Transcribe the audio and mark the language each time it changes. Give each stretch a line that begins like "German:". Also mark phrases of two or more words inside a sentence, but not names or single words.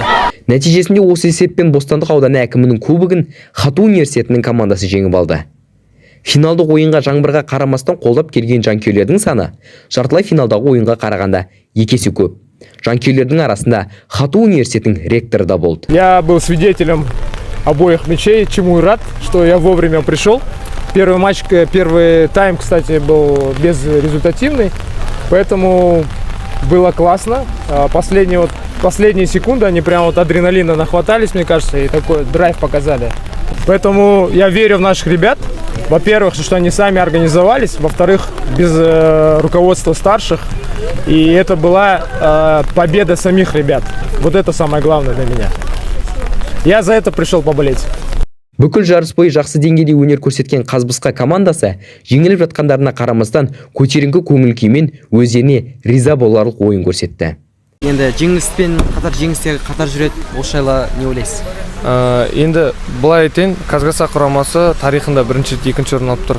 Kazakh: Нәтижесінде осы есеппен Бостандық ауданы әкімінің кубогын Хату университетінің командасы жеңіп алды. Финалдық ойынға жаңбырға қарамастан қолдап келген жанкүйерлердің саны жартылай финалдағы ойынға қарағанда 2 есе көп. Жанкүйерлердің арасында Хату университетінің ректоры да болды.
Russian: Я был свидетелем обоих мячей, чему и рад, что я вовремя пришел. Первый тайм, кстати, был безрезультативный, поэтому было классно. Последние секунды они прям адреналина нахватались, мне кажется, и такой драйв показали. Поэтому я верю в наших ребят. Во-первых, что они сами организовались, во-вторых, без руководства старших. И это была победа самих ребят. Вот это самое главное для меня. Я за это пришел поболеть.
Kazakh: Бүкіл жарыс бойы жақсы деңгейде өнер көрсеткен Қазбысқа командасы жеңіліп жатқандарына қарамастан көтеріңкі көңіл күймен өздеріне риза боларлық ойын көрсетті. Енді жеңістен жеңістегі қатар жүреді, осы жайлы не ойлайсыз? Енді былай айтайын, Қазбысқа құрамасы тарихында бірінші рет екінші орын алып тұр.